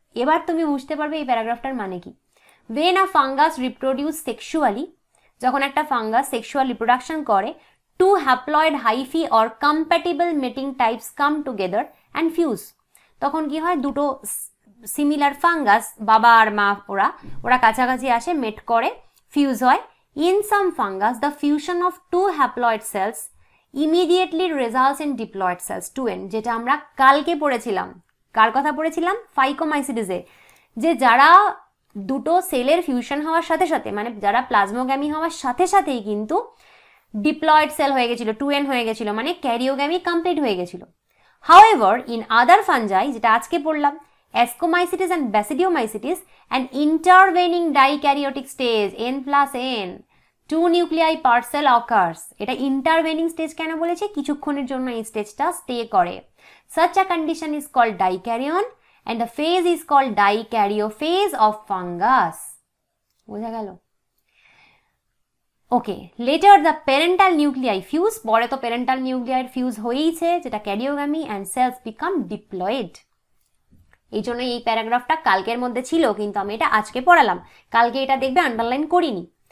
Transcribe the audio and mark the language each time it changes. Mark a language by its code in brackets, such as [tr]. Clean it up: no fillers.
[bn] এবার তুমি বুঝতে পারবে এই প্যারাগ্রাফটার মানে কি। [en] When a fungus reproduce sexually, [bn] যখন একটা ফাঙ্গাস সেক্সুয়াল রিপ্রোডাকশন করে, [en] two haploid hyphae or compatible mating types come together and fuse, [bn] তখন কি হয়, দুটো সিমিলার ফাঙ্গাস, বাবা আর মা, ওরা কাছাকাছি আসে, মেট করে, ফিউজ হয়। [en] In some fungus, the fusion of two haploid cells immediately results in diploid cells, 2N, [bn] যেটা আমরা কালকে পড়েছিলাম। কার কথা পড়েছিলাম, ফাইকোমাইসিটিসে, যে যারা দুটো সেলের ফিউশন হওয়ার সাথে সাথে, মানে যারা প্লাজমোগ্যামি হওয়ার সাথে সাথেই কিন্তু ডিপ্লয়েড সেল হয়ে গেছিল, 2N হয়ে গেছিল, মানে ক্যারিওগ্যামি কমপ্লিট হয়ে গেছিল। [en] However, in other fungi, [bn] যেটা আজকে পড়লাম, [en] Ascomycetes and Basidiomycetes, an intervening dikaryotic stage, N+N, 2 nuclei per cell occurs. [bn] এটা ইন্টারভেনিং স্টেজ কেন বলেছে, কিছুক্ষণের জন্য এই স্টেজটা স্টে করে। [en] Such a condition is called dikaryon and the phase is called dikaryophase of fungus. [bn] বোঝা গেল? [en] okay, later the parental nuclei fuse, [bn] পরে তো প্যারেন্টাল নিউক্লিয়াই ফিউজ হয়েইছে, যেটা ক্যারিওগ্যামি, [en] And cells become diploid. [bn] এই জন্য এই প্যারাগ্রাফটা কালকের মধ্যে ছিল, কিন্তু আমি এটা আজকে পড়ালাম, কালকে এটা দেখবে আন্ডারলাইন করিনি।